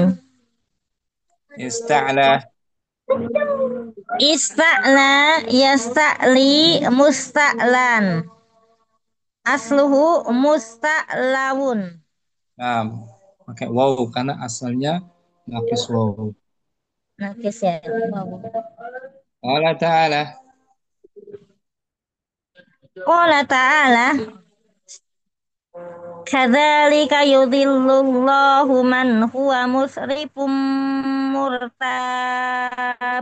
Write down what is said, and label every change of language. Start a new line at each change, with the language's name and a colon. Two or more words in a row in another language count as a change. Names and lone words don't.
Arabic: ista'la استعلى يستعلي مستعلى. أصله مستعلو.
Indonesian: nah, pakai waw karena asalnya nakis waw. Nakis ya.
Arabic: الله تعالى قال تعالى كذلك يضل الله من هو مسرف مرتاب.